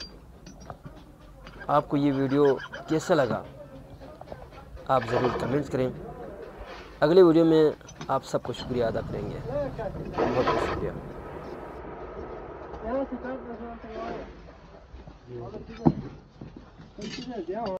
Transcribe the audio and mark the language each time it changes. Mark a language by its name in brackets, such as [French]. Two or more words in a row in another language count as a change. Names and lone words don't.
[Hindi] आपको ये वीडियो कैसा लगा आप ज़रूर कमेंट्स करें। अगले वीडियो में आप सबको शुक्रिया अदा करेंगे। बहुत बहुत शुक्रिया। [Chinese] 然后是刚才说这个，好了，这个，这个电话。